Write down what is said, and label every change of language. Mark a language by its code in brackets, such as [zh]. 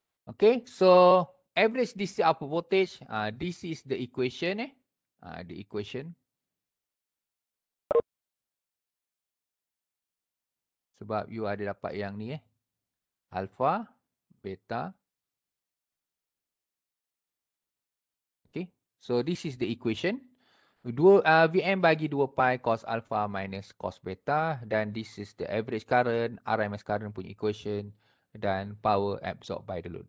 [en] Okay, so average DC output voltage, this is the equation the equation. [ms] Sebab you ada dapat yang ni alpha, beta. [en] Okay, so this is the equation. Vm bagi 2 pi cos alpha minus cos beta. Dan this is the average current, RMS current punya equation. Dan power absorbed by the load.